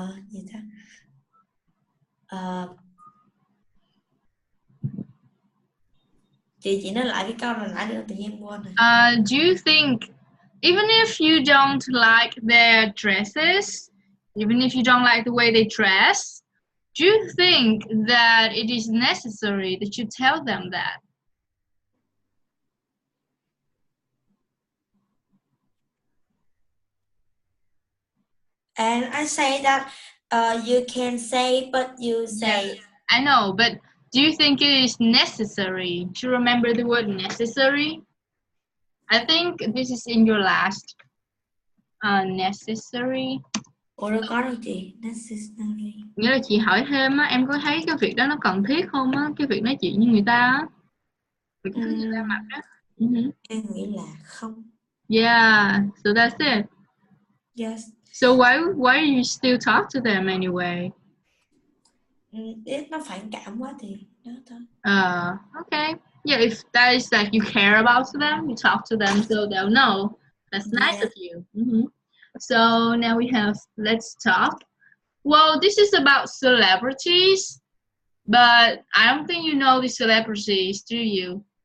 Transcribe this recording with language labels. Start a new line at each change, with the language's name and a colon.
Vietnamese: Gì ta? Chị nói lại cái câu này nãy nữa tự nhiên em quên rồi.
English: Do you think even if you don't like their dresses, even if you don't like the way they dress, do you think that it is necessary that you tell them that? And I say that you can say, but you say. Yeah, I know, but do you think it is necessary to remember the word necessary? I think this is in your last. Necessary.
Vietnamese: Ủa đâu có đâu chị. Necessary. Nghĩa là chị hỏi thêm á, em có thấy cái việc đó nó cần thiết không á, cái việc nói chuyện với người ta á, việc thấy người ta mặc á. Em nghĩ là không.
English: Yeah, so that's it. Yes. So why do you still talk to them anyway?
Vietnamese: If nó phản cảm quá thì đó thôi.
English: Okay. Yeah, if that is like you care about them, you talk to them so they'll know. That's nice of you. So now we have let's talk. Well, this is about celebrities, but I don't think you know the celebrities, do you?